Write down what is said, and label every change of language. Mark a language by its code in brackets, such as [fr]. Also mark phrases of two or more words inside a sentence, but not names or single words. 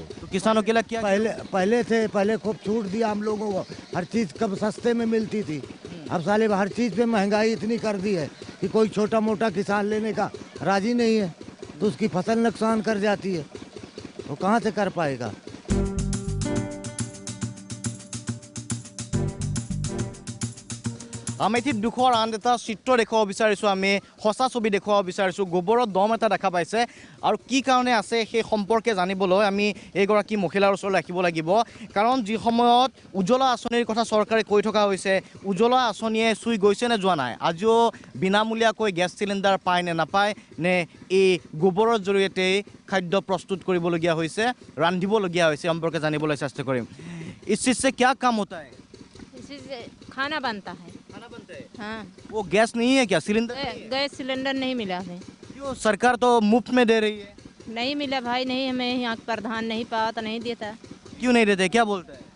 [hi] तो किसानों के लिए क्या पहले खूब छूट दिया हम लोगों को, हर चीज़ कब सस्ते में मिलती थी, अब साले हर चीज़ पे महंगाई इतनी कर दी है कि कोई छोटा मोटा किसान लेने का राजी नहीं है, तो उसकी फसल नुकसान कर जाती है, वो कहाँ से कर पाएगा। [as] আমেথিত দুখৰ আন এটা চিত্ৰ দেখুৱাব বিচাৰিছোঁ আমি সঁচা ছবি দেখুৱাব বিচাৰিছোঁ গোবৰৰ দম এটা দেখা পাইছে আৰু কি কাৰণে আছে সেই সম্পৰ্কে জানিবলৈ আমি এইগৰাকী মহিলাৰ ওচৰলৈ ৰাখিব লাগিব কাৰণ যি সময়ত উজ্জ্বলা আঁচনিৰ কথা চৰকাৰে কৈ থকা হৈছে উজ্জ্বলা আঁচনিয়ে চুই গৈছে নে যোৱা নাই আজিও বিনামূলীয়াকৈ গেছ চিলিণ্ডাৰ পায় নে নাপায় নে এই গোবৰৰ জৰিয়তে খাদ্য প্ৰস্তুত কৰিবলগীয়া হৈছে ৰান্ধিবলগীয়া হৈছে সম্পৰ্কে জানিবলৈ চেষ্টা কৰিম [hi] इस चीज से क्या काम होता है इसी से खाना बनता है हाँ वो गैस नहीं है क्या सिलेंडर गैस सिलेंडर नहीं मिला है क्यों सरकार तो मुफ्त में दे रही है नहीं मिला भाई नहीं हमें यहाँ प्रधान नहीं पाया तो नहीं देता क्यों नहीं देते क्या बोलते हैं